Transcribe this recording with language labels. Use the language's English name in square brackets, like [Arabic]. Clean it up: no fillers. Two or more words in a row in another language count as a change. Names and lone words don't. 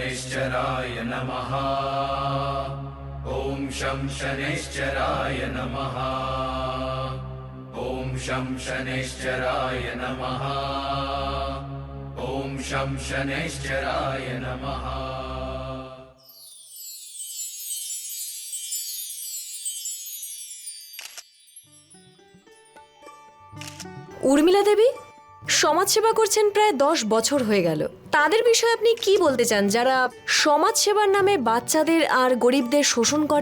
[Sanskrit] शनैश्चराय नमः। ॐ शं शनैश्चराय नमः। ॐ शं शनैश्चराय नमः। ॐ शं शनैश्चराय नमः। [Bangla] উর্মিলা দেবী সমাজসেবা করছেন প্রায় 10 বছর হয়ে গেল। তাদের বিষয়ে আপনি কি বলতে চান যারা সমাজসেবার নামে বাচ্চাদের আর গরিবদের শোষণ করে?